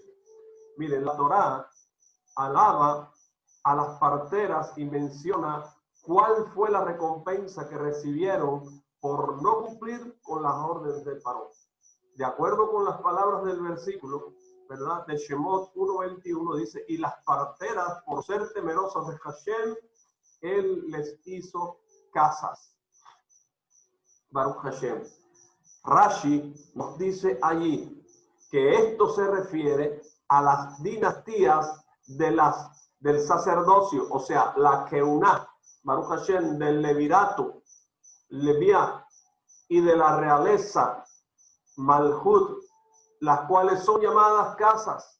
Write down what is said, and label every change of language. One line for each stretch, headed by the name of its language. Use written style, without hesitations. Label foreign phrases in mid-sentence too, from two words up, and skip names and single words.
Spanish: Miren, la Torá alaba a las parteras y menciona cuál fue la recompensa que recibieron por no cumplir con las órdenes de Paró. De acuerdo con las palabras del versículo, ¿verdad?, de Shemot 1:21, dice: y las parteras, por ser temerosas de Hashem, él les hizo casas.
Hebrew: ברוך השם.
Spanish: Rashi nos dice allí que esto se refiere a las dinastías del sacerdocio, o sea, la Keuná,
Hebrew: ברוך השם,
Spanish: del levirato, Leviá, y de la realeza, Malhut, las cuales son llamadas casas.